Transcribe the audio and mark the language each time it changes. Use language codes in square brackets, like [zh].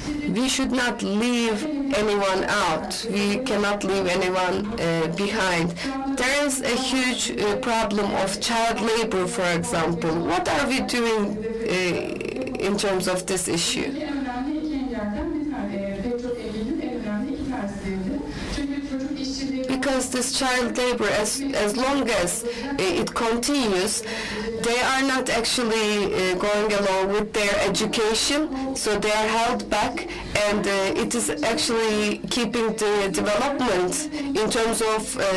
[en] We should not leave anyone out. We cannot leave anyone behind. there is a huge problem of child labor, for example. What are we doing in terms of this issue? [tr] En önemli iki engelden bir tane pek çok engelin en önemli iki tanesiydi. Çünkü çocuk işçiliği [en] Because this child labor, as long as it continues, they are not actually going along with their education, so they are held back, and it is actually keeping the development in terms of